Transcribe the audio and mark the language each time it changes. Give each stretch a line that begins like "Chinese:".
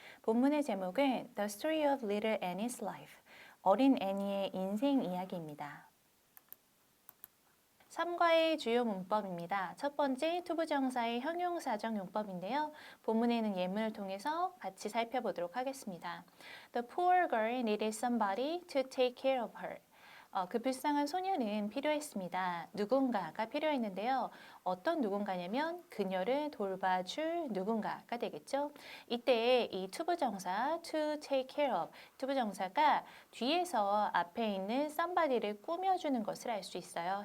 Korean: 본문의 제목은
English: The Story of Little Annie's Life,
Korean: 어린 애니의 인생 이야기입니다. 3과의 주요 문법입니다. 첫 번째, 투부정사의 형용사적 용법인데요. 본문에는 예문을 통해서 같이 살펴보도록 하겠습니다.
English: The poor girl needed somebody to take care of her.
Korean: 그 불쌍한 소녀는 필요했습니다. 누군가가 필요했는데요. 어떤 누군가냐면 그녀를 돌봐줄 누군가가 되겠죠. 이때 이 투부정사
English: to take care of,
Korean: 투부정사가 뒤에서 앞에 있는 somebody를 꾸며주는 것을 알 수 있어요.